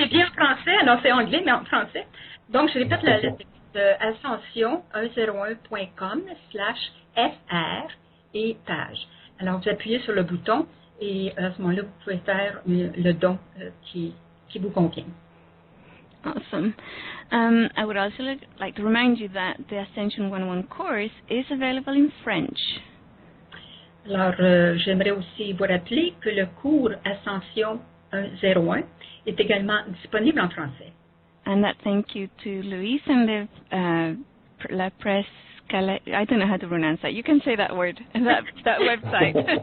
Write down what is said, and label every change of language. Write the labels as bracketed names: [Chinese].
[French] C'est bien en français, non, c'est anglais, mais en français. Donc, je répète le texte ascension101.com/FR et page. Alors, vous appuyez sur le bouton et à ce moment-là, vous pouvez faire le don qui vous convient. [English] Awesome. I would also like to remind you that the Ascension 101 course is available in French. [French] Alors, j'aimerais aussi vous rappeler que le cours Ascension 101 est également disponible en français. [English] And that thank you to Luis and the La Presse. I don't know how to pronounce that. You can say that word, that website.